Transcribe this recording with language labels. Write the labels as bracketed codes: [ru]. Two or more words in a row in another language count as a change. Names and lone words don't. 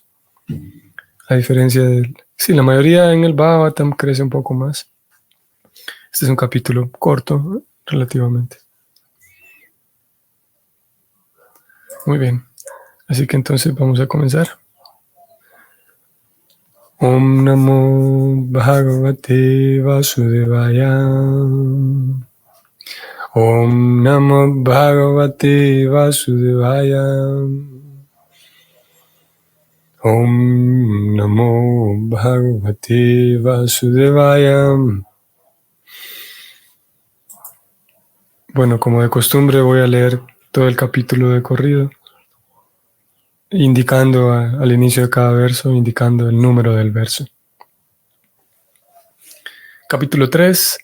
[es] A diferencia de... Sí, la mayoría en el Bhagavatam crece un poco más. Este es un capítulo corto, relativamente. Muy bien. Así que entonces vamos a comenzar. [sa] Om Namo Bhagavate Vasudevaya. Om Namo Bhagavate Vasudevaya. Om Namo Bhagavate Vasudevaya. [es] Bueno, como de costumbre voy a leer todo el capítulo de corrido, indicando al inicio de cada verso, indicando el número del verso. Capítulo 3.